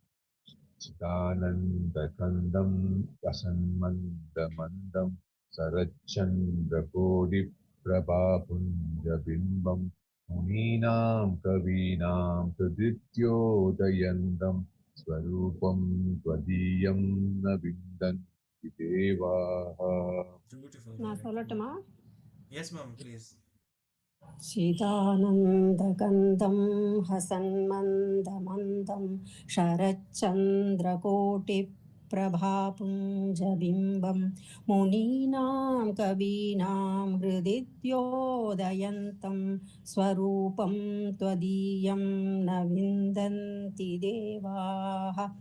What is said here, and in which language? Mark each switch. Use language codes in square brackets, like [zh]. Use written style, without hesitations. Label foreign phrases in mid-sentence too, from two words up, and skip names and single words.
[sa] चिदानन्दकन्दं प्रसन्मन्दमन्दं शरच्चन्द्रकोटिप्रभापुञ्जबिम्बं मुनीनां कवीनां प्रदित्योदयन्तं स्वरूपं त्वदीयं न विन्दन्ति देवाः. [ta] நான் சொல்லட்டுமா? [en] Yes, ma'am, please. [sa] चिदानन्दगन्धं हसन्मन्दमन्दं शरच्चन्द्रकोटिप्रभापुञ्जबिम्बं मुनीनां कवीनां हृदिद्योदयन्तं स्वरूपं त्वदीयं न विन्दन्ति देवाः